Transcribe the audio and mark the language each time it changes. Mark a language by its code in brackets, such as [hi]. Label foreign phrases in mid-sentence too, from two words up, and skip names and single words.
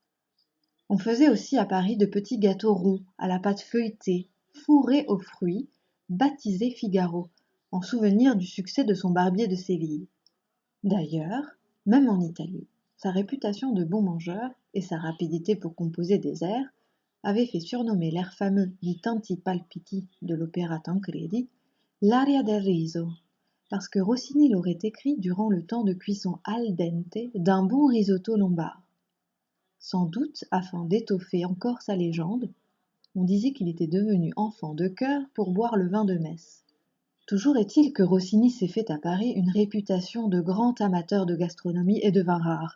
[fr] On faisait aussi à Paris de petits gâteaux ronds à la pâte feuilletée, fourrés aux fruits, baptisés Figaro, en souvenir du succès de son barbier de Séville. D'ailleurs, même en Italie, sa réputation de bon mangeur et sa rapidité pour composer des airs avaient fait surnommer l'air fameux di tanti palpiti de l'opéra Tancredi [it] l'aria del riso, [fr] parce que Rossini l'aurait écrit durant le temps de cuisson [it] al dente [fr] d'un bon risotto lombard. Sans doute afin d'étoffer encore sa légende, on disait qu'il était devenu enfant de chœur pour boire le vin de messe. Toujours est-il que Rossini s'est fait à Paris une réputation de grand amateur de gastronomie et de vins rares.